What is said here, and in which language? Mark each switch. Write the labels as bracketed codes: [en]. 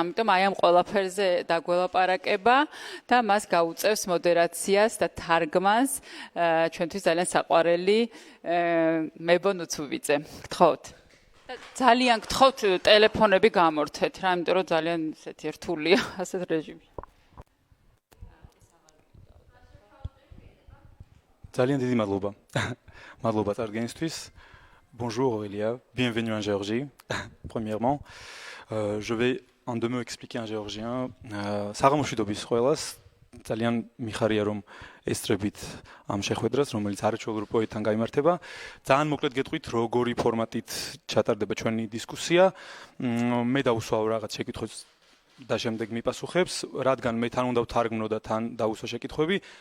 [ka] ამიტომ აი ამ ყველაფერზე დაგველაპარაკება და მას გაუწევს მოდერაციას და თარგმანს ჩვენთვის ძალიან საყვარელი მებო ნუცუვიძე. გთხოვთ. ძალიან გთხოვთ ტელეფონები გამორთეთ რა, იმიტომ რომ ძალიან ესეთი რთულია ასეთ რეჟიმში. ძალიან დიდი მადლობა. მადლობა წარდგენისთვის. [fr] Bonjour Aurélia, bienvenue en Géorgie. Premièrement, je vais en deux mots expliquer en géorgien. [ka] საღამოშვიდობის ყველას. ძალიან მიხარია რომ ესწრებით ამ შეხვედრას, რომელიც არაჩვეულებრივ პოეტთან გაიმართება. ძალიან მოკლედ გეტყვით, როგორი ფორმატით ჩატარდება ჩვენი დისკუსია. მე დავუსვავ რაღაც შეკითხვებს და შემდეგ მიპასუხებს, რადგან მე თან უნდა ვთარგმნო და თან დავუსვა შეკითხვები.